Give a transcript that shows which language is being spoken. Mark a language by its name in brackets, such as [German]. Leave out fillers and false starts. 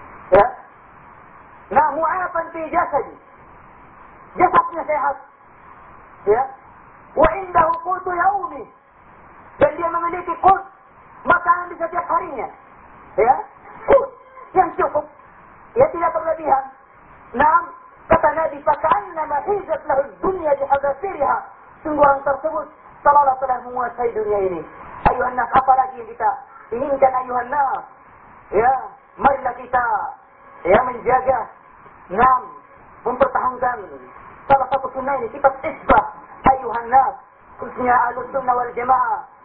[Indonesian] Ya. Nah, [Arabic] mu'afan fi jasadi. [Indonesian] Jasadnya sehat. Ya. [Arabic] "Wa indahu qutu yaumi." [Indonesian] Dan dia memiliki qut, makanan di setiap harinya. Ya. yang cukup, ya tidak berlebihan. [Arabic] Naam, [Indonesian] kata Nabi, [Arabic] فَكَأَنَّمَا حِيزَتْ لَهُ الدُّنْيَا بِحَذَافِرِهَا. [Indonesian] Sungguh orang tersebut seolah-olah telah menguasai dunia ini. [Arabic] Ayuhan nas, [Indonesian] apa lagi yang kita inginkan, [Arabic] ayuhan nas? [Indonesian] Ya, marilah kita ya menjaga, naam, mempertahankan salah satu sunnah ini, sifat isbah, [Arabic] ayuhan nas, [Indonesian] khususnya ahlus sunnah wal jemaah.